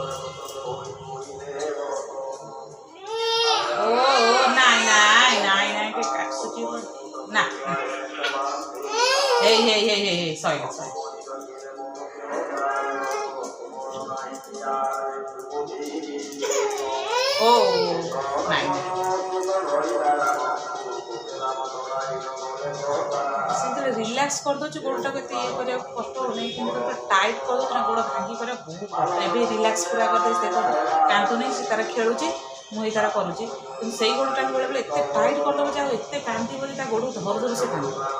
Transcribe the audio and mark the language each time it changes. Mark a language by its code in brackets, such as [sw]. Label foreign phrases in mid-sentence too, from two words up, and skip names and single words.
[or] ଓ ନାଇ ନାଇ ନାଇ ନାଇ କେ କାଟୁଛି ନା ହେ ସରି ନାଇଁ ସେତେବେଳେ ରିଲାକ୍ସ କରିଦେଉଛି ଗୋଡ଼ଟାକୁ ଏତେ ଇଏ କରିବାକୁ କଷ୍ଟ ହେଉନି କିନ୍ତୁ ଟାଇଟ୍ କରିଦେଉଛି ନା ଗୋଡ଼ ଭାଙ୍ଗି କରିବାକୁ ବହୁତ କଷ୍ଟ। ଏବେ ରିଲାକ୍ସ ପୁରା କରିଦେଇଛି ଦେଖନ୍ତୁ କାନ୍ଦୁନି ସେ ତାର ଖେଳୁଛି ମୁଁ ଏଇ ତାର କରୁଛି କିନ୍ତୁ ସେଇ ଗୋଡ଼ଟାକୁ ବେଳେବେଳେ ଏତେ ଟାଇଟ୍ କରିଦେବ ଯେ ଆଉ ଏତେ କାନ୍ଦିବ ଯେ ତା ଗୋଡ଼କୁ ଧରୁ ଧରୁ ସେ କାନ୍ଦିବ।